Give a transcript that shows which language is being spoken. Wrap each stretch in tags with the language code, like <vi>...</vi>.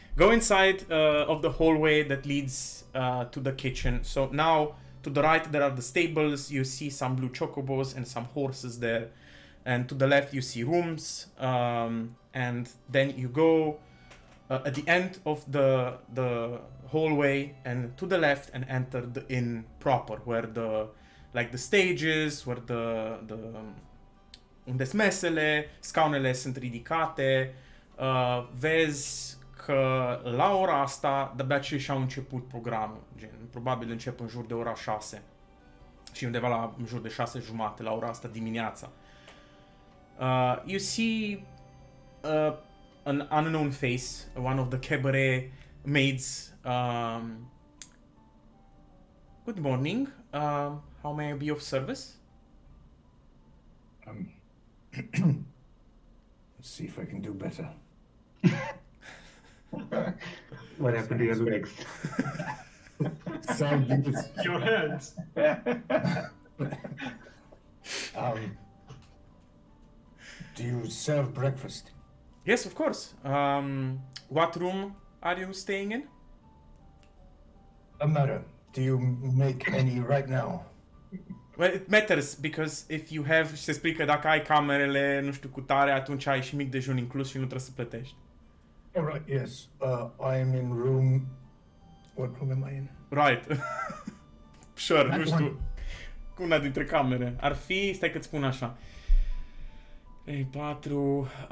<en>go inside of the hallway that leads to the kitchen. So now to the right there are the stables. You see some blue chocobos and some horses there. And to the left you see rooms. And then you go at the end of the hallway and to the left and enter the inn proper, where the</en> <ro>stages, where the unde sunt mesele, scaunele sunt ridicate, vezi că la ora asta de-abia ce și-au început programul, gen, probabil încep în jur de ora 6 și undeva în jur de 6:30 la ora asta dimineața.</ro> <en>You see an unknown face, one of the cabaret maids. Good morning, how may I be of service? Let's see if I can do better. What happened to your legs? Sound good. Your hands. Do you serve breakfast? Yes, of course. What room are you staying in? No matter. Do you make any right now? Well, it matters, because if you have,</en> <ro>și se explică, dacă ai camerele, nu știu, cu tare, atunci ai și mic dejun inclus și nu trebuie să plătești.</ro> <en>All right. Yes. I am in room. What room am I in? Right. Sure, That</en> <ro>nu știu.</ro> <en>one.</en> <ro>Una dintre camere. Ar fi, stai că-ți spun așa. 3, 4...</ro>